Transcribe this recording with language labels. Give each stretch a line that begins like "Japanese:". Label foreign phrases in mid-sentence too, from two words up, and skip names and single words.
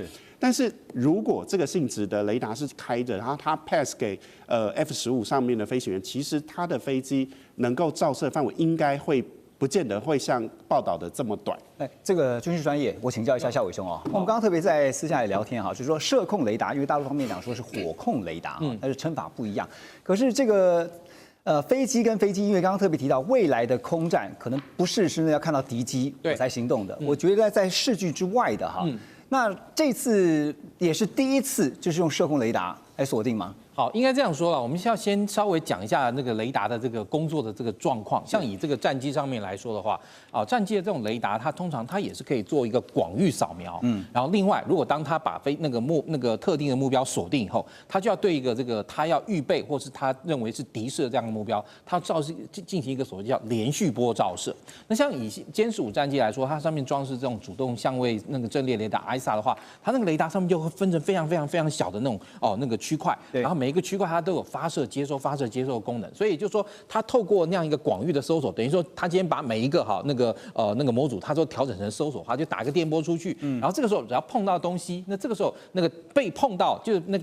Chinese: 但是如果這個性質的雷達是開着，然後它 pass 給F-15上面的飛行員，其實它的飛機能夠照射範圍應該會不見得會像報道的這麼短。這個軍事專業，我請教一下孝瑋兄哦。我們剛剛特別在私下也聊天哈，就是說射控雷達，因為大陸方面講說是火控雷達，但是稱法不一樣。可是這個飛機跟飛机，因為剛剛特別提到未來的空戰可能不是真的要看到敵機我才行動的，我覺得在視距之外的哈。那這次也是第一次就是用射控雷達來鎖定嗎？好，应该这样说了，我们要先稍微讲一下那个雷达的这个工作的这个状况。像以这个戰機上面來說的話，戰機的這種雷達，它通常它也是可以做一個廣域掃描。然後另外，如果當它把那個特定的目標鎖定以後，它就要對一個這個它要預備或是它認為是敵視的這樣的目標，它進行一個所謂叫連續波照射。那像以殲15戰機來說，它上面裝飾這種主動相位那個陣列雷達 ISA 的話，它那個雷達上面就會分成非常非常非常小的那種那個區塊，然後每一個區塊它都有發射、接收、發射、接收的功能，所以就是說，它透過那樣一個廣域的搜索，等於說，它今天把每一個那個模組，它都調整成搜索的話，就打一個電波出去，然後這個時候只要碰到東西，那這個時候那個被碰到就是那個